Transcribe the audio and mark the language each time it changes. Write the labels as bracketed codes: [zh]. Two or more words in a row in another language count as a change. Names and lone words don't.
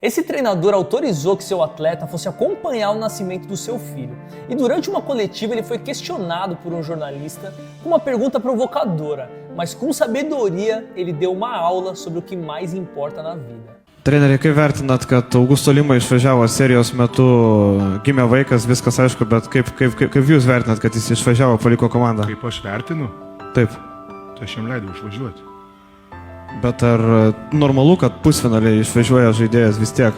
[pt] Esse treinador autorizou que seu atleta fosse acompanhar o nascimento do seu filho. E durante uma coletiva ele foi questionado por um jornalista com uma pergunta provocadora, mas com sabedoria ele deu uma aula sobre o que mais importa na vida. [lt] Treneri, kaip vertinat, kad Augusto Lima išvažiavo serijos metu, gimė vaikas, viskas aišku, bet kaip jūs vertinat, kad jis išvažiavo, paliko komandą? Kaip aš vertinu? Taip. Tai aš jam leidau išvažiuoti. Bet ar normalu, kad pusfinaliai išvažiuoja žaidėjas vis tiek?